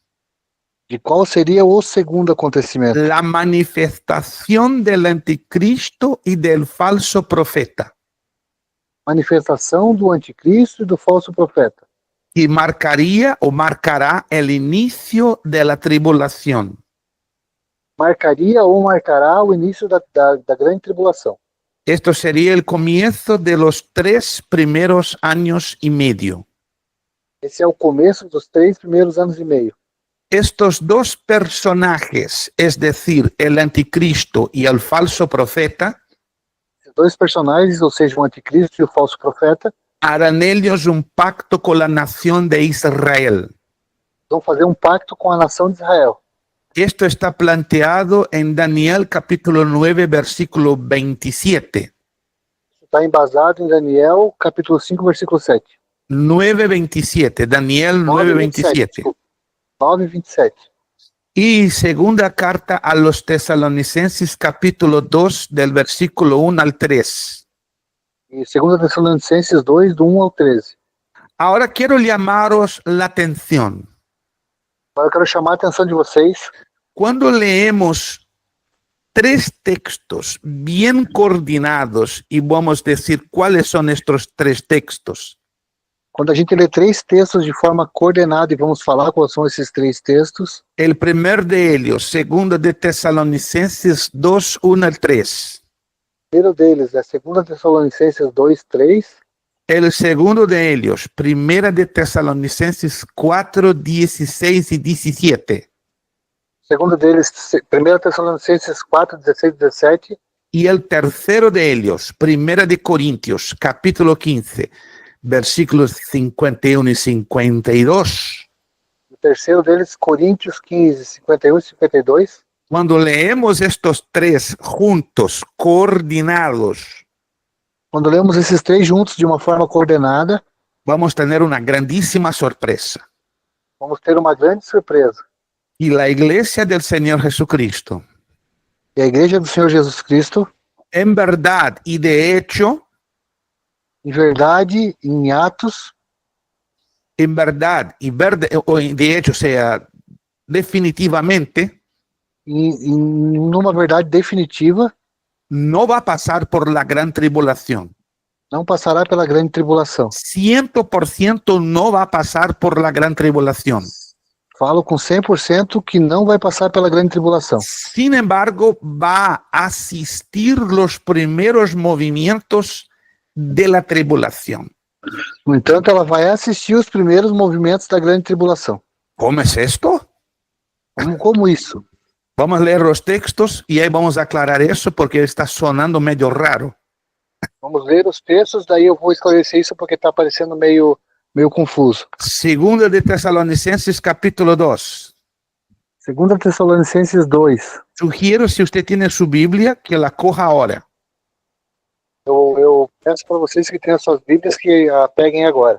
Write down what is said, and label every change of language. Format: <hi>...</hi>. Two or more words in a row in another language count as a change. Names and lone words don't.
<pt>De qual seria o segundo acontecimento?</pt> <es>La manifestación del anticristo y del falso profeta.</es> <pt>Manifestação do anticristo e do falso profeta.</pt> <es>Y marcaría o marcará el inicio de la tribulación.</es> <pt>Marcaria ou marcará o início da grande tribulação.</pt> <es>Esto sería el comienzo de los 3 primeros años y medio.</es> <pt>Esse é o começo dos 3 primeiros anos e meio.</pt> <es>Estos dos personajes, es decir, el anticristo y el falso profeta,</es> <pt>Esses dois personagens, ou seja, o anticristo e o falso profeta,</pt> <es>harán ellos un pacto con la nación de Israel.</es> <pt>vão fazer um pacto com a nação de Israel.</pt> <es>Esto está planteado en Daniel capítulo 9, versículo 27.</es> <pt>Está embasado em Daniel, capítulo 5, versículo 7. 9:27, Daniel 9:27. 9:27.</pt> <es>Y segunda carta a los tesalonicenses capítulo 2 del versículo 1 al 3.</es> <pt>E 2 Tessalonicenses 2, do 1 ao 13.</pt> <es>Ahora quiero llamaros la atención.</es> <pt>Agora eu quero chamar a atenção de vocês.</pt> <es>Cuando leemos 3 textos bien coordinados, y vamos a decir cuáles son estos 3 textos.</es> <pt>Quando a gente lê 3 textos de forma coordenada, e vamos falar quais são esses 3 textos.</pt> <es>El primer de ellos, segundo de Tesalonicenses 2, 1 al 3.</es> <pt>O primeiro deles é 2 Tessalonicenses 2, 3.</pt> <es>El segundo de ellos, primera de Tesalonicenses 4, 16 y 17.</es> <pt>O segundo deles, 1 Tessalonicenses 4, 16 e 17.</pt> <es>Y el tercero de ellos, primera de Corintios, capítulo 15, versículos 51 y 52.</es> <pt>O terceiro deles, Coríntios 15, 51 e 52.</pt> <es>Cuando leemos estos 3 juntos, coordinados,</es> <pt>Quando lemos esses 3 juntos de uma forma coordenada,</pt> <es>vamos a tener una grandísima sorpresa.</es> <pt>vamos ter uma grande surpresa.</pt> <es>Y la iglesia del Señor Jesucristo,</es> <pt>E a Igreja do Senhor Jesus Cristo,</pt> <es>en verdad y de hecho,</es> <pt>em verdade, em atos,</pt> <es>en verdad y o de hecho, sea definitivamente,</es> <pt>em numa verdade definitiva,</pt> <es>no va a pasar por la gran tribulación.</es> <pt>não passará pela grande tribulação.</pt> <es>100% no va a pasar por la gran tribulación.</es> <pt>Falo com 100% que não vai passar pela grande tribulação.</pt> <es>Sin embargo, va a asistir los primeros movimientos de la tribulación.</es> <pt>No entanto, ela vai assistir os primeiros movimentos da grande tribulação.</pt> <es>¿Cómo es esto?</es> <pt>Como isso?</pt> <es>Vamos a leer los textos y ahí vamos a aclarar eso porque está sonando medio raro.</es> <pt>Vamos ler os textos, daí eu vou esclarecer isso porque está parecendo meio confuso.</pt> <es>Segunda de Tesalonicenses capítulo 2.</es> <pt>2 Tessalonicenses 2.</pt> <es>Sugiero, si usted tiene su Biblia, que la coja ahora.</es> <pt>Eu peço para vocês que tenham suas Bíblias que a peguem agora.</pt>